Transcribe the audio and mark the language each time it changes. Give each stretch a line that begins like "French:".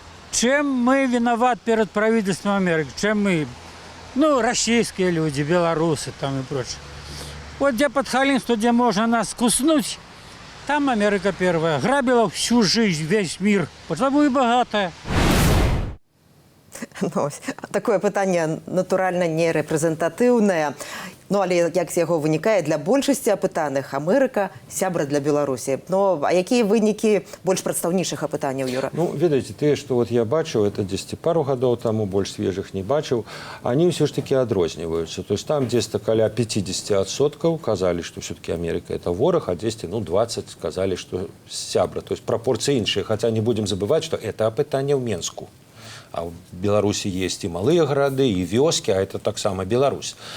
Russian: Чем мы виноват перед правительством Америки? Чем мы? Российские люди, белорусы там и прочее. Вот где подхалимство, где можно нас куснуть, там Америка первая. Грабила всю жизнь, весь мир, потому и богатая.
Belarusian: Ну, ось, такое пытанне, натуральна, не рэпрэзентатыўнае. Ну, але як з яго вынікае, для большасці апытаных Амерыка сябра для Беларусі. Ну, а якія вынікі больш прадстаўнічых апытанняў, Юра? Ну, ведаеце, тыя, што вот я бачыў, это 10 пару гадоў таму, больш свежых не бачыў, они ўсё ж таки адрозніваюцца.
Russian: То есть там десь-то
Belarusian: каля 50% казалі, што
Russian: все-таки Америка это вораг, а 10, ну, 20 сказали, что сябра. То есть
Belarusian: пропорции іншыя,
Russian: хотя не будем забывать, что это апытанне ў Менску.
Belarusian: А в Беларусі есть і малыя гарады, і вёскі, а это таксама Беларусь.